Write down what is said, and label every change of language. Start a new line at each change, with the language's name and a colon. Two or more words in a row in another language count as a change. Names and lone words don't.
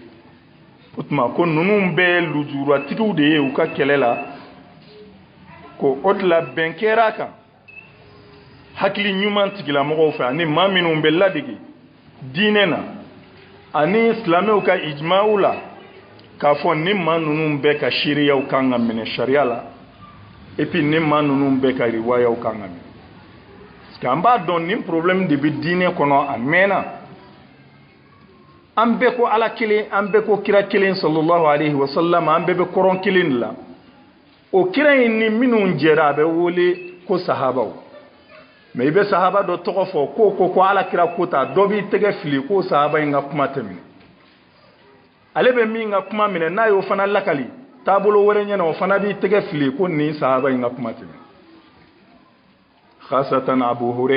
Bambara: o tuma ko ninnu bɛɛ lujuratigiw de ye u ka kɛlɛ la ko o de la bɛn kɛra kan hakili ɲuman tigilamɔgɔw fɛ ani maa minnu bɛ ladege diinɛ na ani silamɛw ka ijma'u la k'a fɔ ni maa ninnu bɛɛ ka seereyaw kan ka minɛ sariya la
French: et puis
Bambara: ni maa ninnu bɛɛ ka riwayaw kan ka minɛ
French: parce que
Bambara: an b'a dɔn nin problème de bɛ diinɛ kɔnɔ a mɛnna an bɛɛ ko ala kelen an bɛɛ ko kira kelen
Arabic: صلى الله عليه وسلم
Bambara: an bɛɛ bɛ kɔrɔn kelen de la o kira in ni minnu jɛra a bɛ wele ko sahabaw mais i bɛ sahaba dɔ tɔgɔ fɔ ko ala kira ko ta dɔ b'i tɛgɛ fili ko sahaba in ka kuma tɛmɛna ale bɛ min ka kuma minɛ n'a y'o fana lakali taabolo wɛrɛ ɲɛna o fana b'i tɛgɛ fili ko nin sahaba in ka kuma tɛmɛna khasatan Abu